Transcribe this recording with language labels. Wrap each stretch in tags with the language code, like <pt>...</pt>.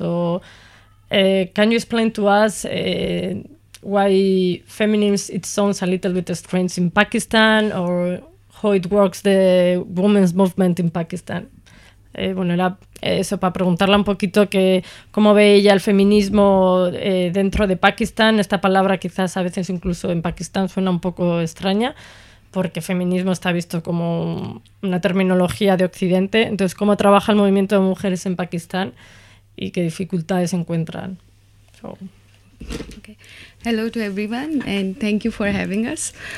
<en>So can you explain to us why feminism, it sounds a little bit strange in Pakistan, or how it works the women's movement in Pakistan?</en> <es>Bueno, era eso, para preguntarle un poquito que cómo ve ella el feminismo dentro de Pakistán. Esta palabra quizás a veces incluso en Pakistán suena un poco extraña, porque feminismo está visto como una terminología de Occidente. Entonces, ¿cómo trabaja el movimiento de mujeres en Pakistán? ¿Y qué dificultades encuentran? So.</es> <en>Okay. Hello to everyone and thank you for having us.</en>